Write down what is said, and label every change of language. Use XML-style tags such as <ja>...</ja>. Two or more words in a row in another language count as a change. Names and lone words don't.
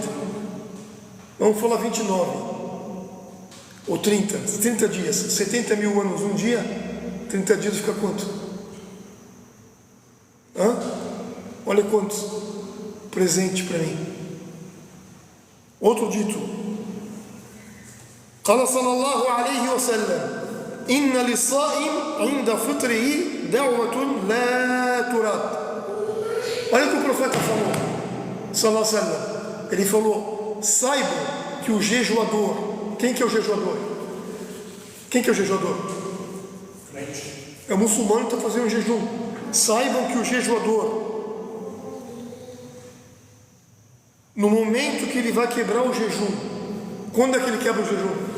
<pt>Vamos falar 29 ou 30 dias, 70 mil anos, um dia. 30 dias fica quanto? Olha quantos presente para mim. Outro dito:</pt> <ar>قال صلى الله عليه وسلم إن للصائم عند فطره دعوة لا ترد.</ar> <pt>Olha o que o profeta falou,</pt> <ar>صلى الله عليه وسلم.</ar> <pt>Ele falou: saibam que o jejuador, quem que é o jejuador? Quem que é o jejuador? É o muçulmano que está fazendo um jejum. Saibam que o jejuador, no momento que ele vai quebrar o jejum, quando é que ele quebra o jejum?</pt>